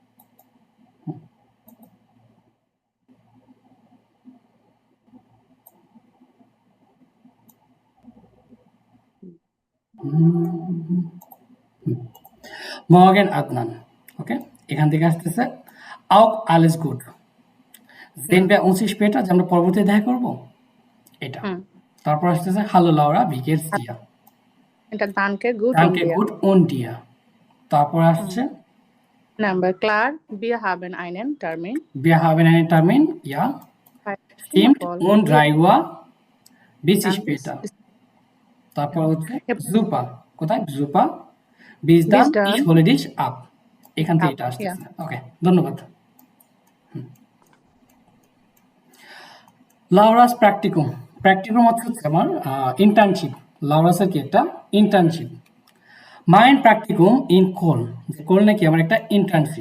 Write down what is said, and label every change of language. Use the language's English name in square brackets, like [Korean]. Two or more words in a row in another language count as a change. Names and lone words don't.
[Bangla] মর্গেন আদনান, ওকে, এখান থেকে আসতেছে [German] auch alles gut, sehen wir uns später, [Bangla] যে আমরা পরবর্তীতে দেখা করব, এটা। হুম তারপর আসতেছে হ্যালো লাউরা, [German] wie geht's dir, [Bangla] এটা [German] danke gut [Bangla] und [German] danke dir. gut und dir। তারপর আসছে Number klar, wir haben einen Termin. wir haben einen Termin, ja Bei stimmt, Paul. um 3 Uhr, bis Dann später। ist- [Bangla] তারপর হচ্ছে এরপর [German] super, কোথায় super, bis Bis dann dann. ich hole dich ab, [Bangla] এখান থেকে [German] Ab, [Bangla] এটা [German] ja. [Bangla] আসতেছে। ওকে, ধন্যবাদ। লাউরাস প্র্যাকটিকুম, প্র্যাকটিকুম হচ্ছে আমার ইন্টার্নশিপ। লাউরাসের কি একটা ইন্টার্নশিপ। [German] mein Praktikum in Köln, [Bangla] কোল নাকি আমার একটা ইন্টার্নশিপ।